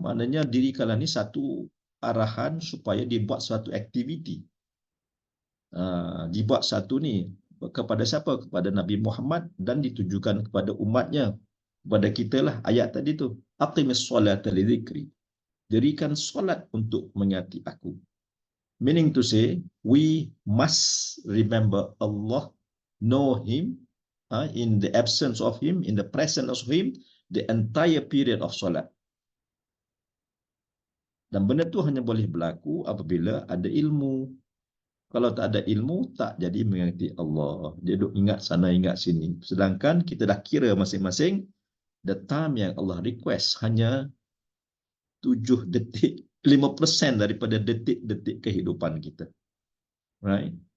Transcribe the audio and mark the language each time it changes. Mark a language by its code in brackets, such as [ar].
[ms] Maknanya dirikanlah ni satu arahan supaya dibuat suatu aktiviti. Dibuat satu ni kepada siapa? Kepada Nabi Muhammad dan ditujukan kepada umatnya, kepada kita lah. Ayat tadi tu, [ar] aqimis solata li zikri. [ms] Dirikan solat untuk mengingati aku. [en] Meaning to say, we must remember Allah, know Him, in the absence of Him, in the presence of Him, the entire period of solat. [ms] Dan benda tu hanya boleh berlaku apabila ada ilmu. Kalau tak ada ilmu, tak jadi mengingati Allah. Dia duk ingat sana, ingat sini. Sedangkan kita dah kira masing-masing, [en] the time [ms] yang Allah request hanya 7 detik, 5% daripada detik-detik kehidupan kita. [en] Right?